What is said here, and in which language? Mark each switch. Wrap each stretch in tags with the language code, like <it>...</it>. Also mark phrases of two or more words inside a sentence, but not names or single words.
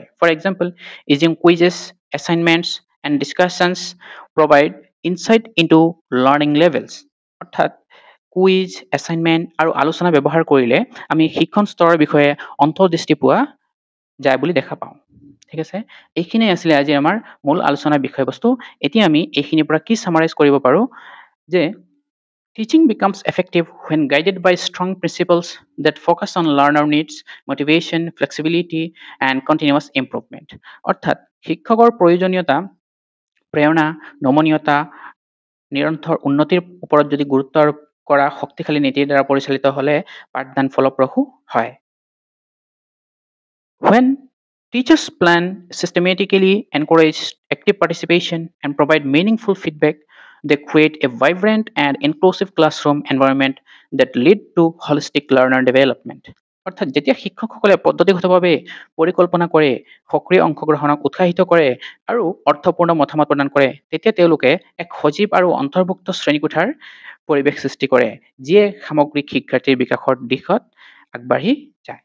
<en>For example, using quizzes, assignments and discussions provide insight into learning levels.</en> <as>অৰ্থাৎ কুইজ, এছাইনমেণ্ট আৰু আলোচনা ব্যৱহাৰ কৰিলে আমি শিক্ষণ স্তৰৰ বিষয়ে অন্তৰ্দৃষ্টি পোৱা যায় বুলি দেখা পাওঁ। ঠিক আছে, এইখিনিয়ে আছিলে আজি আমাৰ মূল আলোচনাৰ বিষয়বস্তু। এতিয়া আমি এইখিনিৰ পৰা কি ছামাৰাইজ কৰিব পাৰোঁ যে</as> <en>teaching becomes effective when guided by strong principles that focus on learner needs, motivation, flexibility, and continuous improvement।</en> <as>অৰ্থাৎ শিক্ষকৰ প্ৰয়োজনীয়তা, প্ৰেৰণা, নমনীয়তা, নিৰন্তৰ উন্নতিৰ ওপৰত যদি গুৰুত্ব আৰোপ কৰা শক্তিশালী নীতিৰ দ্বাৰা পৰিচালিত হ'লে পাঠদান ফলপ্ৰসূ হয়।</as> <en>When teachers plan systematically, encourage active participation, and provide meaningful feedback, they create a vibrant and inclusive classroom environment that lead to holistic learner development।</en> <as>অৰ্থাৎ যেতিয়া শিক্ষকসকলে পদ্ধতিগতভাৱে পৰিকল্পনা কৰে, সক্ৰিয় অংশগ্ৰহণক উৎসাহিত কৰে আৰু অৰ্থপূৰ্ণ মতামত প্ৰদান কৰে, তেতিয়া তেওঁলোকে এক সজীৱ আৰু অন্তৰ্ভুক্ত শ্ৰেণীকোঠাৰ পৰিৱেশ সৃষ্টি কৰে, যিয়ে সামগ্ৰিক শিক্ষাৰ্থীৰ বিকাশৰ দিশত আগবাঢ়ি যায়।</as>